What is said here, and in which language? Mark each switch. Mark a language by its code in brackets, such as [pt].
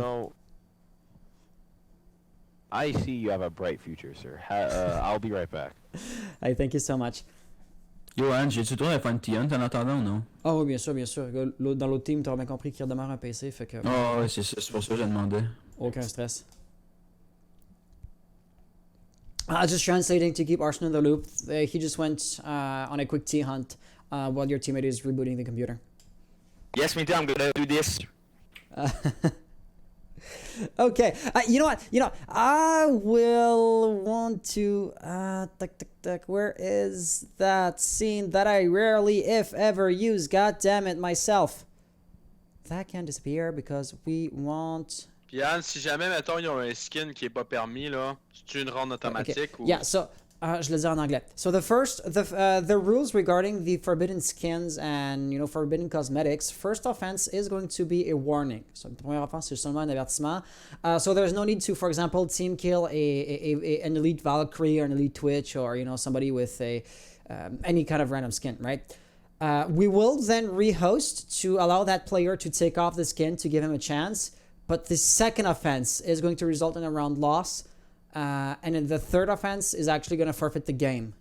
[en] You know, I see you have a bright future, sir. I'll be right back. Hey, thank you so much. [fr] Johan, j'ai-tu droit à faire une T-Hunt en attendant ou non? Oh oui, bien sûr, bien sûr. Dans l'autre team, t'as bien compris qu'il redémarre un PC, fait que Oh, ouais, c'est ça, c'est pour ça que je demandais. aucun stress. [en] Just translating to keep Arson in the loop. He just went on a quick T-hunt while your teammate is rebooting the computer. Yes, me too. I'm gonna do this. Okay, you know what? I will want to. Where is that scene that I rarely, if ever, use? God damn it, myself. that can disappear because we want... [fr] Puis Anne, si jamais, mettons, ils ont un skin qui est pas permis, là, c'est une ronde automatique ou... [en] Yeah, so... [fr] je le dis en anglais. [en] So the rules regarding the forbidden skins and, you know, forbidden cosmetics, first offense is going to be a warning. [fr] So la première offense, c'est seulement un avertissement. [en] So there's no need to, for example, team kill an elite Valkyrie or an elite Twitch or, you know, somebody with any kind of random skin, right? We will then rehost to allow that player to take off the skin to give him a chance. But the second offense is going to result in a round loss. And then the third offense is actually going to forfeit the game.